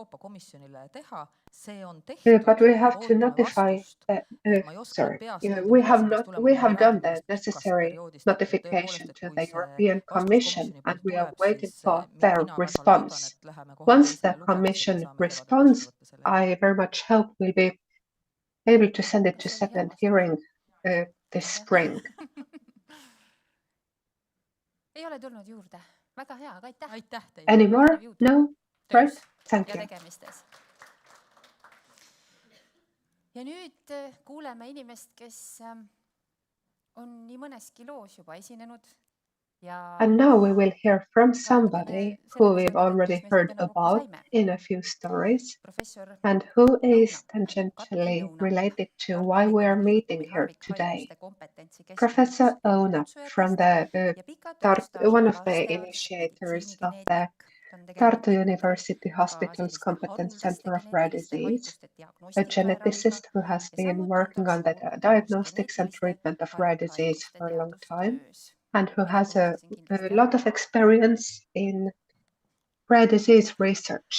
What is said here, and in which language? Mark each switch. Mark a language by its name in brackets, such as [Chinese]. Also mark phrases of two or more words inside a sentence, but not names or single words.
[English] But we have to notify, we have done the necessary notification to the European Commission, and we are waiting for their response. Once the Commission responds, I very much hope we'll be able to send it to second hearing this spring. [Estonian] Ei ole tulnud juurde. Väga hea, aga aitäh. [English] Any more? No? Right? Thank you. [Estonian] Ja nüüd kuuleme inimest, kes on nii mõneski loos juba esinenud. [English] And now we will hear from somebody who we've already heard about in a few stories and who is tangentially related to why we are meeting here today. Professor Oona from one of the initiators of the Tartu University Hospital's Competence Center of Rare Disease, a geneticist who has been working on the diagnostics and treatment of rare disease for a long time, and who has a lot of experience in rare disease research.